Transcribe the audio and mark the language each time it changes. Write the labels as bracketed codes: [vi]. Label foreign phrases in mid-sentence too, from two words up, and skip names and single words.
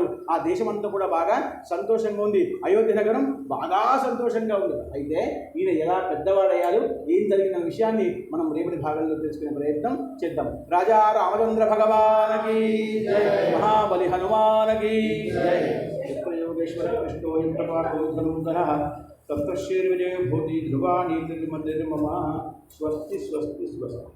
[te] ఆ దేశం అంతా కూడా బాగా సంతోషంగా ఉంది. అయోధ్య నగరం బాగా సంతోషంగా ఉంది. అయితే ఈయన ఎలా పెద్దవాడయ్యాడు, ఏం జరిగిన విషయాన్ని మనం రేపటి భాగంలో తెలుసుకునే ప్రయత్నం చేద్దాం. రాజా రామచంద్ర భగవానకి జై, మహాబలి హనుమానకి జై. [sa] योगेश्वर कृष्णो यंत्रपाठोधनुधरः तत्तश्रीर्विजयो भूति ध्रुवा नीतिर्मतिर्मम स्वस्ति स्वस्ति स्वस्ति।